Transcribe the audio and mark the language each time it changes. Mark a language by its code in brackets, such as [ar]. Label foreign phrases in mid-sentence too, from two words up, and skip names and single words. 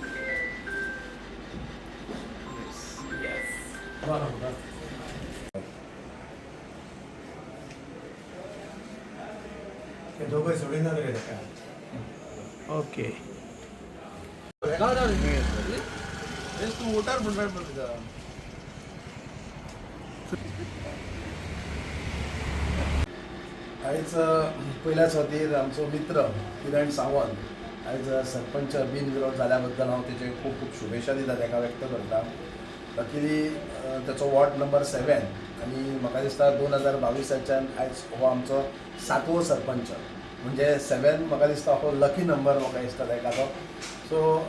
[mr] ते दोघं सोडून जाणार आहे का ओके तू मोटार म्हणणार तुझा [kok] आयज पयल्याच खातीर आमचो मित्र किरण सावंत आयज सरपंच बिनविरोध जाल्या बद्दल हांव तेचे खूब खूब शुभेच्छा दिता ताका व्यक्त करता लकीली तेचो [en] ward number [kok] 7 आनी म्हाका दिसता 2022च्यान आयज हो आमचो 7वो सरपंच म्हणजे 7 म्हाका दिसता हो [en] lucky number [kok] म्हाका दिसता ताका तो सो